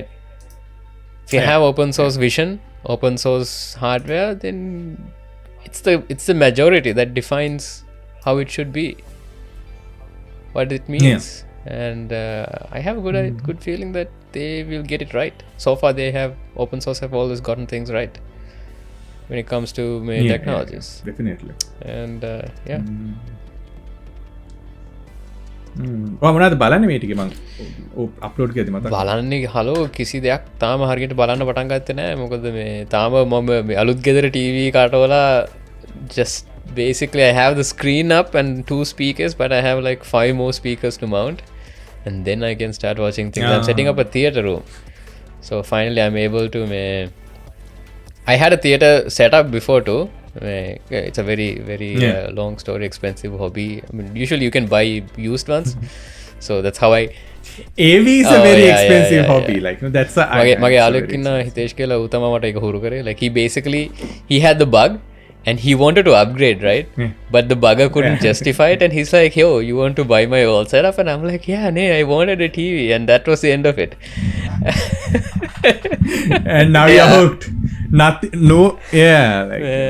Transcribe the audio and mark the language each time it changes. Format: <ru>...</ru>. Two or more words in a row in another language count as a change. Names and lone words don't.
<en>If you have open source vision, open source hardware, then it's the majority that defines how it should be, what it means. And I have a good feeling that they will get it right. So far, open source have always gotten things right when it comes to technologies. Definitely. And</en> <si>මොනවද බලන්නේ මේ ටික මම අප්ලෝඩ් කරද්දි මතක බලන්නේ හලෝ කිසි දෙයක් තාම හරියට බලන්න පටන් ගත්තේ නැහැ. මොකද මේ තාම මම අලුත් ගෙදර ටීවී කාටවලා</si> <en>just basically I have the screen up and 2 speakers, but I have like 5 more speakers to mount, and then I can start watching things. I'm setting up a theater room, so finally I'm able to I had a theater set up before too. It's a very long story, expensive hobby. I mean, usually you can buy used ones, so that's how AV is a very expensive hobby. Like, no, that's</en> <si>මගේ යාළුවෙක් ඉන්න හිතේෂ් කියලා ඌ තමයි මට ඒක හුරු කරේ.</si> <en>Like, he had the bug and he wanted to upgrade, right? But the bugger couldn't justify it, and he's like, yo, you want to buy my old setup? And I'm like, yeah, nee, I wanted a TV, and that was the end of it. And now you're hooked. Nothing, no, like,</en>